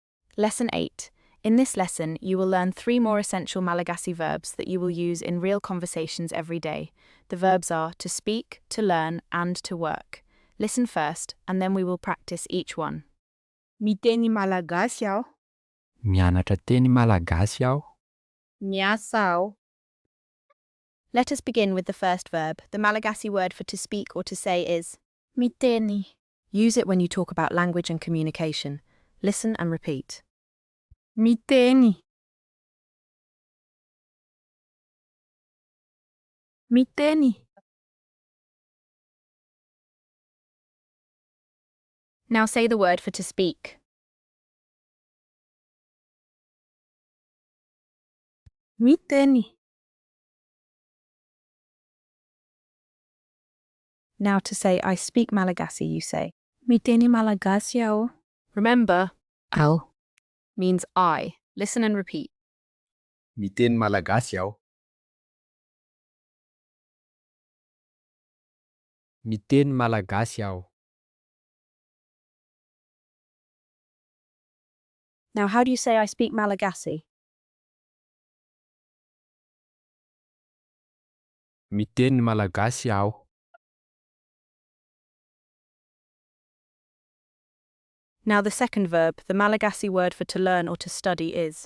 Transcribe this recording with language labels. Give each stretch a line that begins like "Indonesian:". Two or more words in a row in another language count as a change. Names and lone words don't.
English: Lesson 8. In this lesson, you will learn 3 more essential Malagasy verbs that you will use in real conversations every day. The verbs are to speak, to learn, and to work. Listen first, and then we will practice each one.
Malagasy: Miteny Malagasy aho. Mianatra teny Malagasy aho. Miasa aho.
English: Let us begin with the first verb. The Malagasy word for to speak or to say is Miteny. use it when you talk about language and communication. Listen and repeat.
Malagasy: Miteny. Miteny.
English: Now say the word for to speak. Miteny. Now to say I speak Malagasy, you say.
Malagasy: Miteny Malagasy aho.
English: Remember, Aho. means I. Listen and repeat.
Malagasy: Miteny Malagasy aho. Miteny Malagasy aho.
English: Now how do you say I speak Malagasy?
Malagasy: Miteny Malagasy aho.
English: Now the second verb, the Malagasy word for to learn or to study is